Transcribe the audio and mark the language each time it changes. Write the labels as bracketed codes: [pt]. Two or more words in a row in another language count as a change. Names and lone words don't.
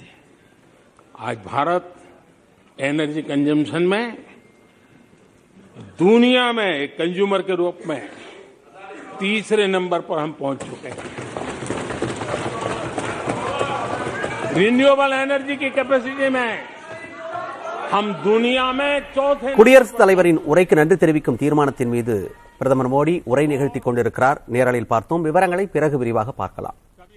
[hi] आज भारत [en] energy consumption [hi] में दुनिया में एक कंज्यूमर के रूप में तीसरे नंबर पर हम पहुंच चुके हैं। [en] renewable energy [hi] की कैपेसिटी में हम दुनिया में चौथे। [ta] குடியரசுத் தலைவரின் உரைக்கு நன்றி தெரிவிக்கும் தீர்மானத்தின் மீது பிரதமர் மோடி உரை நிகழ்த்திக் கொண்டிருக்கிறார். நேரலையில் பார்த்தோம். விவரங்களை பிறகு விரிவாக பார்க்கலாம்.